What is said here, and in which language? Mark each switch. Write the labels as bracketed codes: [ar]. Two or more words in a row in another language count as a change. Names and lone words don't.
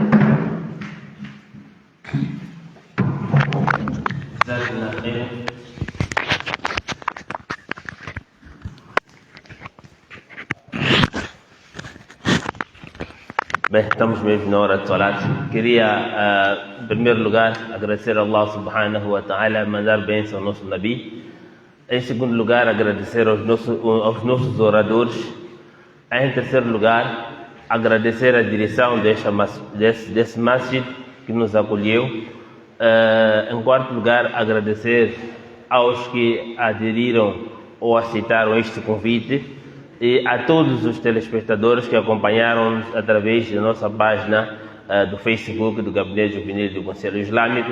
[pt] Bem, estamos mesmo na hora de salat. Queria, em primeiro lugar, agradecer a [ar] الله سبحانه وتعالى, [pt] mandar bênção ao nosso Nabi. Em segundo lugar, agradecer aos nossos oradores. Em terceiro lugar, agradecer a direção desse masjid que nos acolheu. Em quarto lugar, agradecer aos que aderiram ou aceitaram este convite e a todos os telespectadores que acompanharam-nos através da nossa página do Facebook do Gabinete Juvenil do Conselho Islâmico.